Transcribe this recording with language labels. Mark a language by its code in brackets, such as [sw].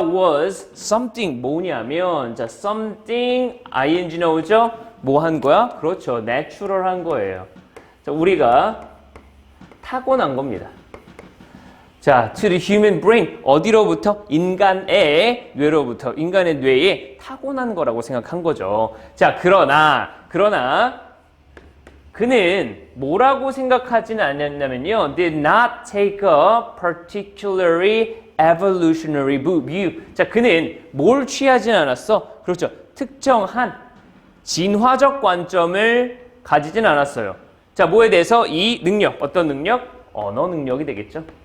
[en] was something [ko] 뭐냐면, 자, [en] something ing [ko] 나오죠? 뭐 한 거야? 그렇죠. natural 한 거예요. 자, 우리가 타고난 겁니다. [en] 자, to the human brain, [ko] 어디로부터? 인간의 뇌로부터, 인간의 뇌에 타고난 거라고 생각한 거죠. 자, 그러나 그는 뭐라고 생각하지는 않았냐면요. [en] did not take a particularly evolutionary view. [ko] 자, 그는 뭘 취하진 않았어? 그렇죠. 특정한 진화적 관점을 가지진 않았어요. 자, 뭐에 대해서? 이 능력, 어떤 능력? 언어 능력이 되겠죠.